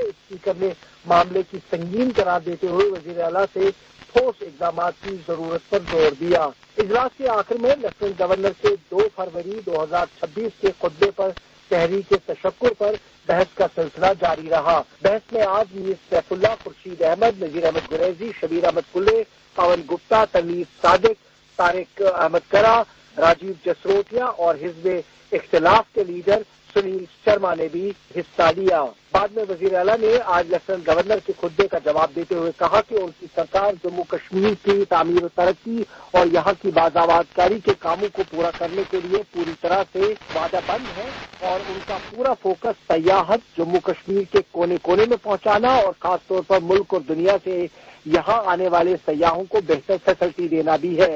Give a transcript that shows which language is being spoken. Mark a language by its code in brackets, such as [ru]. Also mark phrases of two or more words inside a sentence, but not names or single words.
[ur] اسپیکر نے معاملے کی سنگین قرار دیتے ہوئے وزیر اعلیٰ سے ٹھوس اقدامات کی ضرورت پر زور دیا۔ اجلاس کے آخر میں [en] Lieutenant Governor [ur] کے 2 فروری 2026 کے خطبے پر تحریک تشکر پر بحث کا سلسلہ جاری رہا۔ بحث میں آج میر سیف اللہ، خورشید احمد، نذیر احمد گریزی، شبیر احمد کلے، پون گپتا، تنویر صادق، طارق احمد کرا، راجیو جسروٹیا اور حزب اختلاف کے لیڈر سنیل شرما نے بھی حصہ لیا۔ بعد میں وزیر اعلیٰ نے آج [en] Lieutenant Governor [ur] کے خطبے کا جواب دیتے ہوئے کہا کہ ان کی سرکار جموں کشمیر کی تعمیر و ترقی اور یہاں کی بازآباد کاری کے کاموں کو پورا کرنے کے لیے پوری طرح سے وعدہ بند ہے اور ان کا پورا فوکس سیاحت، جموں کشمیر کے کونے کونے میں پہنچانا اور خاص طور پر ملک اور دنیا سے یہاں آنے والے سیاحوں کو بہتر فیسلٹی دینا بھی ہے۔